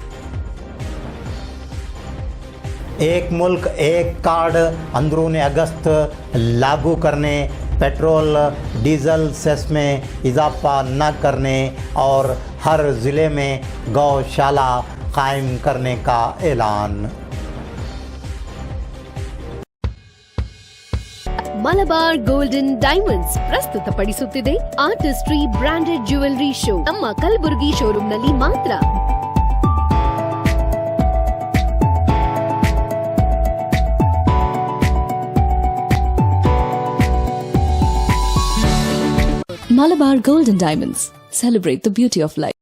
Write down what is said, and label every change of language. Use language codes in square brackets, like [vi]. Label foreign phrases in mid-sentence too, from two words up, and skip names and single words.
[ur] ایک ملک ایک کارڈ اندرون اگست لاگو کرنے، پیٹرول ڈیزل سیس میں اضافہ نہ کرنے اور ہر ضلعے میں گؤشالہ قائم کرنے کا اعلان. [kn] ಮಲಬಾರ್ ಗೋಲ್ಡನ್ ಡೈಮಂಡ್ಸ್ ಪ್ರಸ್ತುತಪಡಿಸುತ್ತಿದೆ ಆರ್ಟಿಸ್ಟ್ರಿ [en] branded jewellery show [kn] ನಮ್ಮ ಕಲಬುರಗಿ ಶೋರೂಮ್ನಲ್ಲಿ ಮಾತ್ರ। [en] Malabar Golden Diamonds. Celebrate the beauty of life.